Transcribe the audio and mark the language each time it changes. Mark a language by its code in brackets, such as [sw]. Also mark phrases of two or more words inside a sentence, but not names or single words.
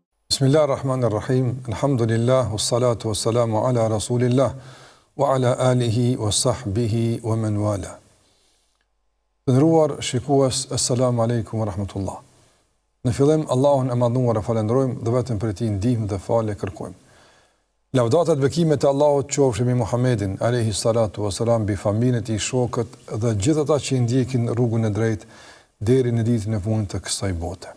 [ar] بسم الله الرحمن الرحيم. الحمد لله والصلاة والسلام على رسول الله وعلى آله وصحبه ومن والاه. [sq] Të nderuar shikues, [ar] السلام عليكم ورحمة الله. [sq] Në fillim Allahun e madhnuar e falenderojmë dhe vetëm për tij ndihmë dhe falë kërkojmë. Lavdatat bekimet e Allahut qofshin mbi Muhammedin [ar] عليه الصلاة والسلام, [sq] bi familjen e tij, shokët dhe gjithë ata që i ndjekin rrugën e drejtë deri në ditën e fundit të kësaj bote.